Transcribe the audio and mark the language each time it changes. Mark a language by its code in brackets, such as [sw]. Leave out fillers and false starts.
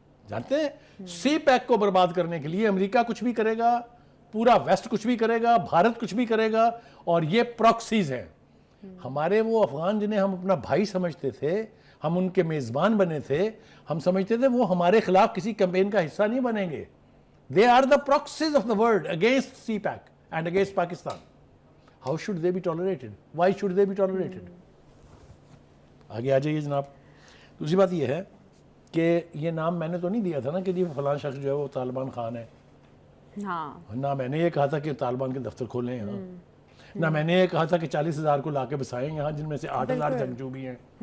[ur] جانتے ہیں, سی پیک کو برباد کرنے کے لیے امریکہ کچھ بھی کرے گا, پورا ویسٹ کچھ بھی کرے گا, بھارت کچھ بھی کرے گا, اور یہ پروکسیز ہیں. ہمارے وہ افغان جنہیں ہم اپنا بھائی سمجھتے تھے, ہم ان کے میزبان بنے تھے, ہم سمجھتے تھے وہ ہمارے خلاف کسی کیمپین کا حصہ نہیں بنیں گے. [en] They are the proxies of the world against CPAC and against Pakistan. How should they be tolerated? Why should they be tolerated? [ur] آگے آ جائیے جناب. دوسری بات یہ ہے کہ یہ نام میں نے تو نہیں دیا تھا نا کہ جی فلاں شخص جو ہے وہ طالبان خان ہے. ہاں, نہ میں نے یہ کہا تھا کہ طالبان کے دفتر کھولیں یہاں, نہ میں نے یہ کہا تھا کہ 40,000 کو لا کے بسائیں یہاں, جن میں سے 8,000 جنگجو بھی ہیں.